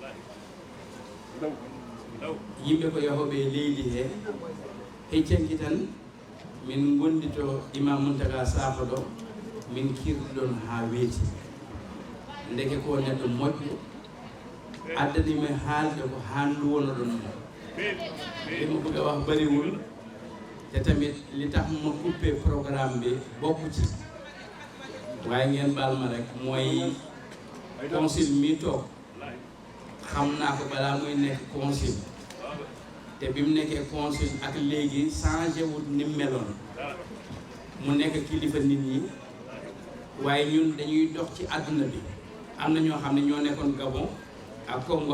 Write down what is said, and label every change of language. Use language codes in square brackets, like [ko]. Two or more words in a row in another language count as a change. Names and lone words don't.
[ff] yimɓe ko yahoɓe leydi he heccanki tan min gondi to Imam Mountaga Sakho ɗo min kirɗi ɗon ha weeti ndeke ko neɗɗo moƴƴo addani mi haalde ko handu wono ɗon [wo] ɗimo buga wax bariwul te tamit li tax ma [fr] coupé programme [wo] bi bokku ci waaye ngeen baal ma rek mooy consul mi toog xam naa ko balaa muy nekk consul te bi mu nekkee consul ak léegi changé wul ni meloon mu nekk kilifa nit ñi waaye ñun dañuy dox ci àdduna bi am na ñoo xam ne ñoo nekkoon Gabon ak Congo